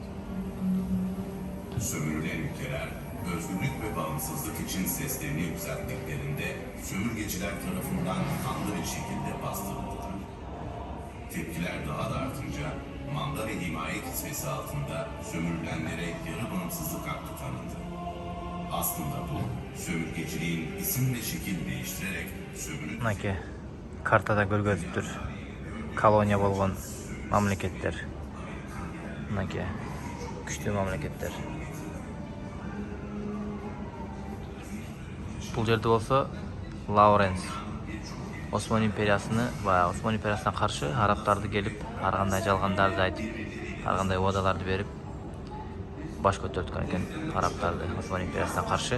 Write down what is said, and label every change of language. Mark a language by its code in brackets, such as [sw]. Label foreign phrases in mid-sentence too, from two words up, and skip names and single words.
[tr] Sömürülen ülkeler özgürlük ve bağımsızlık için seslerini yükselttiklerinde sömürgeciler tarafından kanlı bir şekilde bastırıldılar. Tepkiler daha da artınca manda ve himaye kisvesi altında sömürülenlere yarı bağımsızlık hakkı tanındı. Aslında bu sömürgeciliğin isim ve şekil değiştirerek sömürü [ky] Мынакей картада көргөзүптүр. Колония болгон мамлекеттер. Мынакей күчтүү мамлекеттер. Бул жерде болсо Лауренс Осман империясыны, баягы Осман империясына каршы арабтарды келип, ар кандай жалгандарды айтып, ар кандай убадаларды берип баш көтөрткөн экен арабтарды Осман империясына каршы.